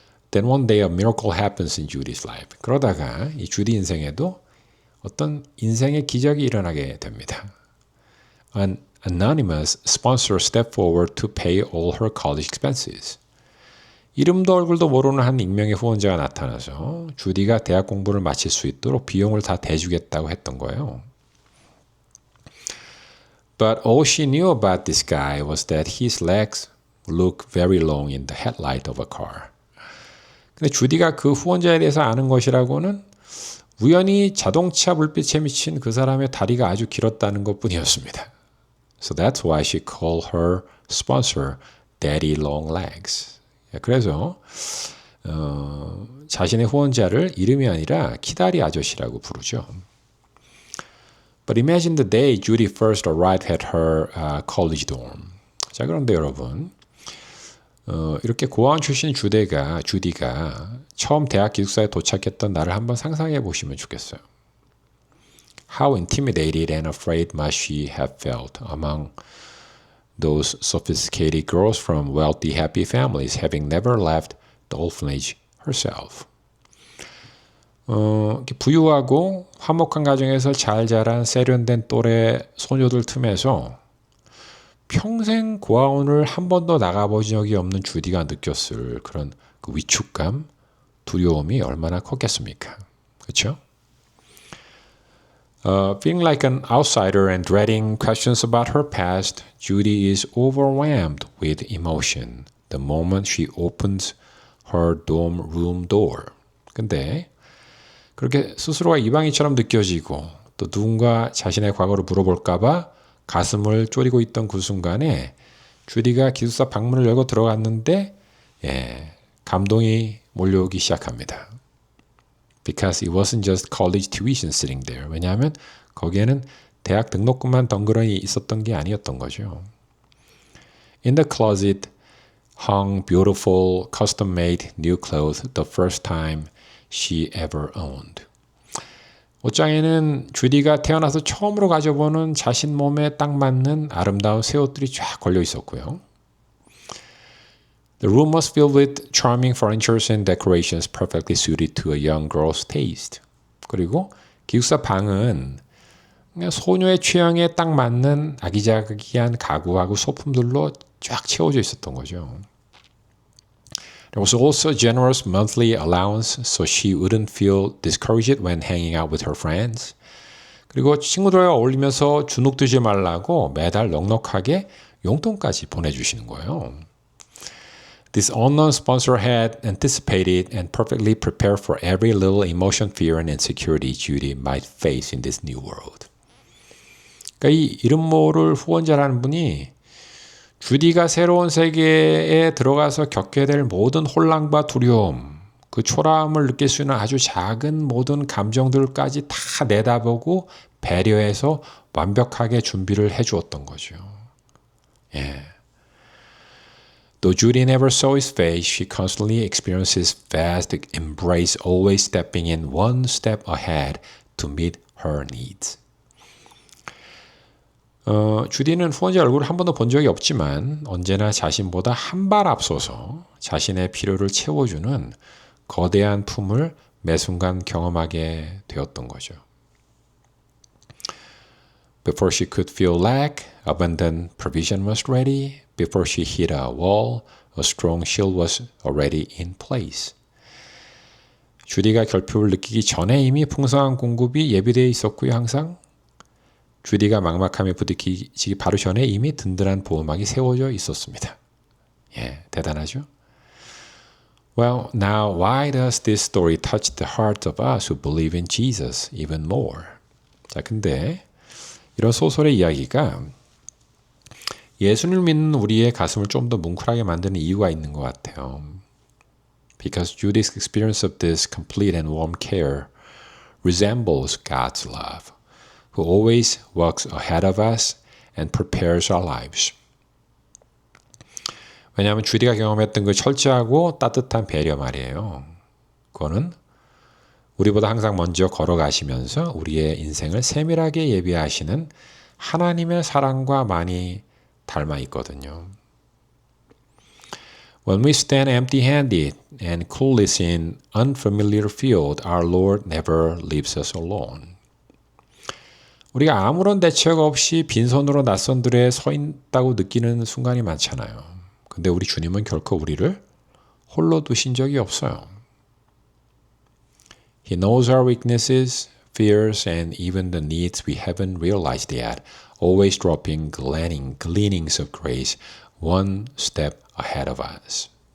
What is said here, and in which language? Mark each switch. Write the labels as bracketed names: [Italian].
[English] Then one day a miracle happens in Judy's life. [Korean] 그러다가 이 주디 인생에도 어떤 인생의 기적이 일어나게 됩니다. [English] An anonymous sponsor stepped forward to pay all her college expenses. [Korean] 이름도 얼굴도 모르는 한 익명의 후원자가 나타나서 주디가 대학 공부를 마칠 수 있도록 비용을 다 대주겠다고 했던 거예요. [English] But all she knew about this guy was that his legs looked very long in the headlight of a car. [Korean] 근데 주디가 그 후원자에 대해서 아는 것이라고는 우연히 자동차 불빛에 비친 그 사람의 다리가 아주 길었다는 것뿐이었습니다. [English] So that's why she called her sponsor Daddy Long Legs. [Korean] 그래서 자신의 후원자를 이름이 아니라 키다리 아저씨라고 부르죠. [English] But imagine the day Judy first arrived at her college dorm. [Korean] 자, 그런데 여러분, 이렇게 고아원 출신 주디가 처음 대학 기숙사에 도착했던 날을 한번 상상해 보시면 좋겠어요. [English] How intimidated and afraid must she have felt among those sophisticated girls from wealthy, happy families, having never left the orphanage herself. [Korean] 부유하고 화목한 가정에서 잘 자란 세련된 또래 소녀들 틈에서 평생 고아원을 한 번도 나가본 적이 없는 주디가 느꼈을 그런 그 위축감, 두려움이 얼마나 컸겠습니까? 그렇죠? [English] Feeling like an outsider and dreading questions about her past, Judy is overwhelmed with emotion the moment she opens her dorm room door. [Korean] 근데 그렇게 스스로가 이방인처럼 느껴지고 또 누군가 자신의 과거를 물어볼까봐 가슴을 졸이고 있던 그 순간에 주디가 기숙사 방문을 열고 들어갔는데 감동이 몰려오기 시작합니다. [English] Because it wasn't just college tuition sitting there. [Korean] 왜냐하면 거기에는 대학 등록금만 덩그러니 있었던 게 아니었던 거죠. [English] In the closet hung beautiful custom-made new clothes the first time she ever owned. [Korean] 옷장에는 주디가 태어나서 처음으로 가져보는 자신 몸에 딱 맞는 아름다운 새 옷들이 쫙 걸려 있었고요. [English] The room was filled with charming furnitures and decorations perfectly suited to a young girl's taste. [Korean] 그리고 기숙사 방은 그냥 소녀의 취향에 딱 맞는 아기자기한 가구하고 소품들로 쫙 채워져 있었던 거죠. [English] There was also a generous monthly allowance so she wouldn't feel discouraged when hanging out with her friends. [Korean] 그리고 친구들과 어울리면서 주눅들지 말라고 매달 넉넉하게 용돈까지 보내주시는 거예요. [English] This unknown sponsor had anticipated and perfectly prepared for every little emotion, fear, and insecurity Judy might face in this new world. [Korean] 그러니까 이 이름 모를 후원자라는 분이 주디가 새로운 세계에 들어가서 겪게 될 모든 혼란과 두려움, 그 초라함을 느낄 수 있는 아주 작은 모든 감정들까지 다 내다보고 배려해서 완벽하게 준비를 해주었던 거죠. 예. [English] Though Judy never saw his face, she constantly experienced his vast embrace, always stepping in one step ahead to meet her needs. [Korean] 주디는 후원자 얼굴을 한 번도 본 적이 없지만 언제나 자신보다 한 발 앞서서 자신의 필요를 채워주는 거대한 품을 매 순간 경험하게 되었던 거죠. [English] Before she could feel lack, abundant provision was ready. Before she hit a wall, a strong shield was already in place. [Korean] 주디가 결핍을 느끼기 전에 이미 풍성한 공급이 예비되어 있었고요, 항상. 주디가 막막함에 부딪히기 바로 전에 이미 든든한 보호막이 세워져 있었습니다. 예, 대단하죠? [English] Well, now why does this story touch the heart of us who believe in Jesus even more? [Korean] 자, 근데 이런 소설의 이야기가 예수를 믿는 우리의 가슴을 좀 더 뭉클하게 만드는 이유가 있는 것 같아요. [English] Because Judy's experience of this complete and warm care resembles God's love, who always walks ahead of us and prepares our lives. [Korean] 왜냐하면 주디가 경험했던 그 철저하고 따뜻한 배려 말이에요. 그거는 우리보다 항상 먼저 걸어가시면서 우리의 인생을 세밀하게 예비하시는 하나님의 사랑과 많이 닮아 있거든요. [English] When we stand empty-handed and clueless in unfamiliar field, our Lord never leaves us alone. [Korean] 우리가 아무런 대책 없이 빈손으로 낯선 들에 서 있다고 느끼는 순간이 많잖아요. 근데 우리 주님은 결코 우리를 홀로 두신 적이 없어요. [English] He knows our weaknesses, fears, and even the needs we haven't realized yet, always dropping gleanings of grace one step ahead of us.